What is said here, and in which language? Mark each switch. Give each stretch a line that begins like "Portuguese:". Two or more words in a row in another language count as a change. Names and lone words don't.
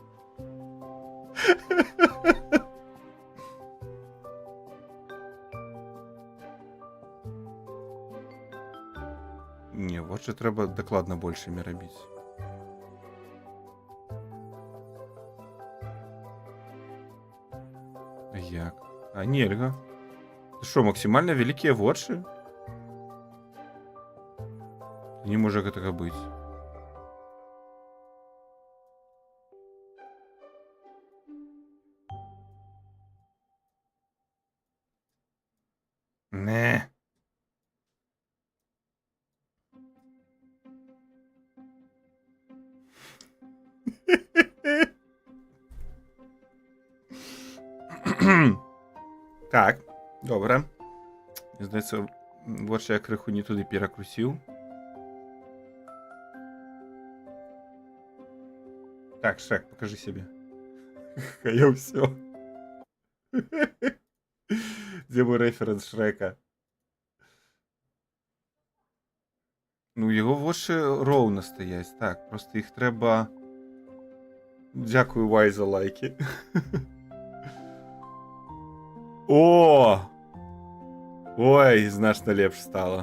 Belarusian: Не, вочы трэба дакладна большымі рабіць. Як? А нельга. Ты што, максімальна вялікія вочы? Не можа гэтага быць. Не.
Ukrainian: Так, добре. Здається, вочі я криху не туди перекрутив. Так, Шрек, покажи себе.
Russian: А я все. Где мой референс Шрека?
Ukrainian: Ну, його вочі ровно стоять. Так, просто їх треба... Дякую, Вай, за лайки. О!
Belarusian: Ой, значно лепш стало.